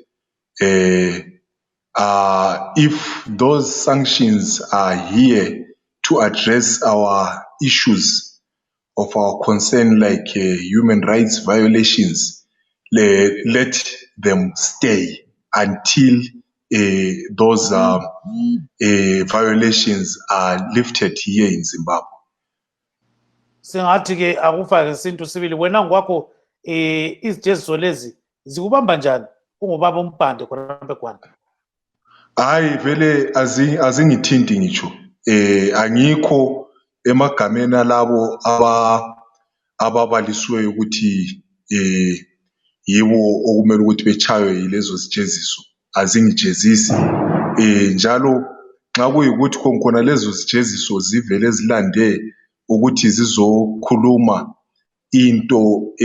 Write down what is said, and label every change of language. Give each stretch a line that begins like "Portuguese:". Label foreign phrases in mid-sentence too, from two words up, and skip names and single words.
English: If those sanctions are here to address our issues of our concern, like human rights violations, let them stay until those violations are lifted here in Zimbabwe.
North Ndebele: Singathi ke akufake ngesintu sibili wena ngokwakho izijeziso lezi zikubamba njani ungubaba umpande khona begwana? Hayi vele azingithinti ngitsho angikho emagameni alabo ababalisiweyo ukuthi yibo okumele ukuthi bechaywe yilezo zijeziso, azingijezisi njalo nxa kuyikuthi khona lezo zijeziso zivele zilande ukuthi zizokhuluma into